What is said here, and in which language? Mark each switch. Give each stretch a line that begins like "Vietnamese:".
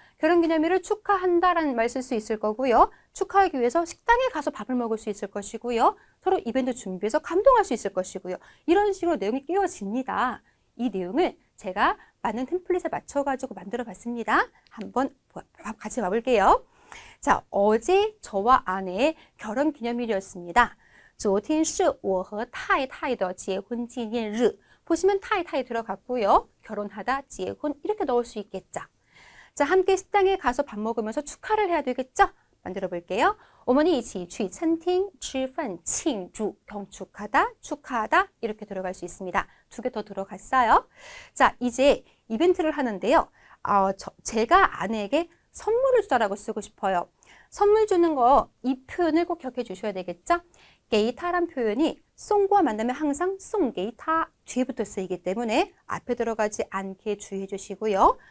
Korean: 결혼기념일을 축하한다라는 말 쓸 수 있을 거고요. 축하하기 위해서 식당에 가서 밥을 먹을 수 있을 것이고요. 서로 이벤트 준비해서 감동할 수 있을 것이고요. 이런 식으로 내용이 끼워집니다. 이 내용을 제가 맞는 템플릿에 맞춰가지고 만들어 봤습니다. 한번 같이 봐볼게요. 자, 어제 저와 아내의 결혼기념일이었습니다.
Chinese: 昨天是我和太太的结婚纪念日.
Korean: 보시면 타이 들어갔고요. 결혼하다, 재혼 이렇게 넣을 수 있겠죠. 자, 함께 식당에 가서 밥 먹으면서 축하를 해야 되겠죠? 만들어 볼게요.
Chinese: 我们一起去餐厅吃饭庆祝.
Korean: 경축하다, 축하하다 이렇게 들어갈 수 있습니다. 2개 더 들어갔어요. 자, 이제 이벤트를 하는데요. 제가 아내에게 선물을 주다라고 쓰고 싶어요. 선물 주는 거 이 표현을 꼭 기억해 주셔야 되겠죠? 게이타란 표현이 송과 만나면 항상 송게이타 뒤에부터 쓰이기 때문에 앞에 들어가지 않게 주의해 주시고요.